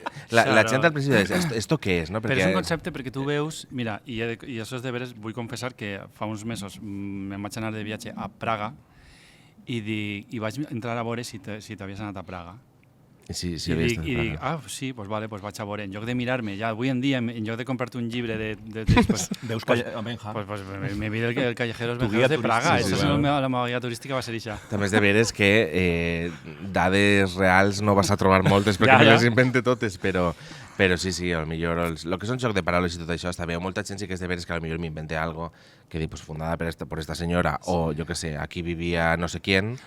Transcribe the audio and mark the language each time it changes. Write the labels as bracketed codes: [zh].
[ca] La gent al principi diu, [es] ¿esto qué es? [ca] No? Però és un concepte perquè tu veus, mira, i això és de veres, vull confessar que fa uns mesos me'n vaig anar de viatge a Praga i vaig entrar a veure si t'havies anat a Praga. Sí, I dic, sí, pues vale, pues vaig a veure. En lloc de mirar-me, ja avui en dia, en lloc de comprar-te un llibre veus Benja. [es] Pues me vi el Callejeros Benjeros de Praga. [ca] La meva guia turística va ser això. També és de veres que dades reals no vas a trobar moltes perquè me les invente totes, però sí, potser el que són joc de paraules i tot això està bé. Molta gent sí que és de veres que potser m'invente algo que dic, [es] pues fundada por esta [ca] senyora, o jo que sé, aquí vivia [es] no sé quién.